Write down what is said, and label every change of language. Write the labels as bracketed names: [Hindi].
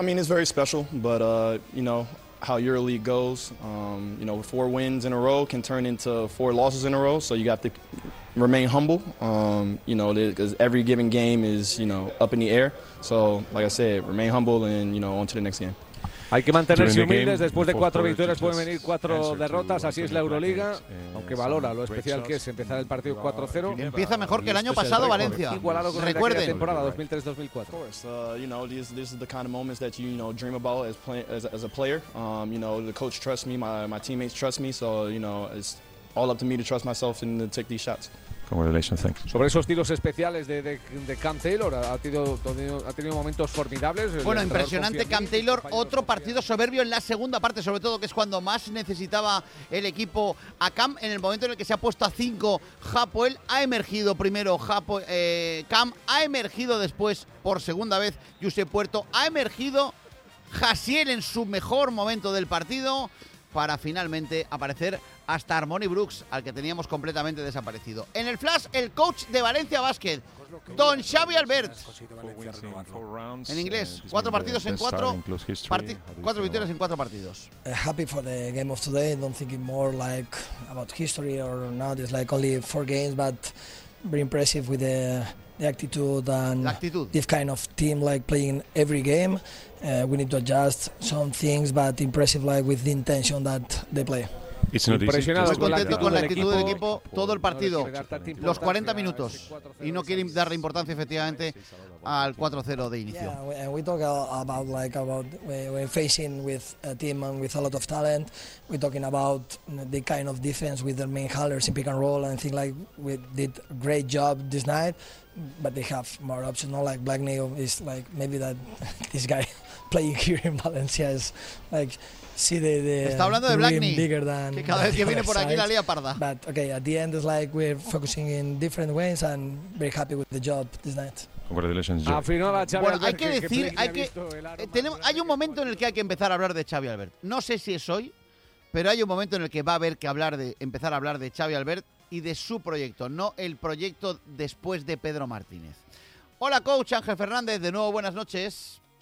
[Spanish] I mean, it's very special, but you know, how EuroLeague goes, you know, four wins in a row can turn into four losses in a row, so you got to remain humble, you know, because every given game is, you know, up in the air. So, like I said, remain humble and, you know, on to the next game. Hay que mantenerse humildes, después de cuatro victorias pueden venir cuatro derrotas, así es la Euroliga, aunque valora lo especial que es empezar el partido 4-0. Empieza mejor que el año pasado, Valencia. Igualado con recuerden. La temporada 2003-2004. [English] You know, these are the kind of moments that you, you know, dream about as a player. You know, the coach trusts me, my teammates trust me, so you know, it's all up to me to trust myself and to take these shots. [Spanish] Sobre esos tiros especiales de Cam Taylor, ha tenido momentos formidables. Bueno, impresionante Cam Taylor, otro partido soberbio en la segunda parte, sobre todo, que es cuando más necesitaba el equipo a Cam, en el momento en el que se ha puesto a 5 Hapoel, ha emergido primero Cam, ha emergido después por segunda vez Josep Puerto, ha emergido Jasiel en su mejor momento del partido, para finalmente aparecer hasta Armoni Brooks, al que teníamos completamente desaparecido. En el flash, el coach de Valencia Basket, don Xavi Albert. En inglés, cuatro partidos en cuatro, cuatro victorias en cuatro partidos. [English] Happy for the game of today. Don't think more like about history or not. It's like only four games, but very impressive with the attitude and this kind of team, like playing every game. We need to adjust some things, but impressive like with the intention that they play. Impresionado con la actitud, del equipo todo el partido, los 40 minutos, y no quiere darle importancia efectivamente al 4-0 de inicio. Yeah, we talk about like about we're facing with a team and with a lot of talent. We're talking about the kind of defense with the main hullers in pick and roll, and I think like we did great job this night, but they have more options. Not like Black Neil is like maybe that this guy playing here in Valencia is like. [Spanish] Sí, está hablando de Black Knee, que cada vez que viene por aquí la lía parda. [English] But okay, at the end it's like we're focusing in different ways and very happy with the job this night. Congratulations. [Spanish] Bueno, hay que decir, hay un momento en el que hay que empezar a hablar de Xavi Albert. No sé si es hoy, pero hay un momento en el que va a haber que empezar a hablar de Xavi Albert y de su proyecto, no el proyecto después de Pedro Martínez. Hola, coach Ángel Fernández, de nuevo buenas noches.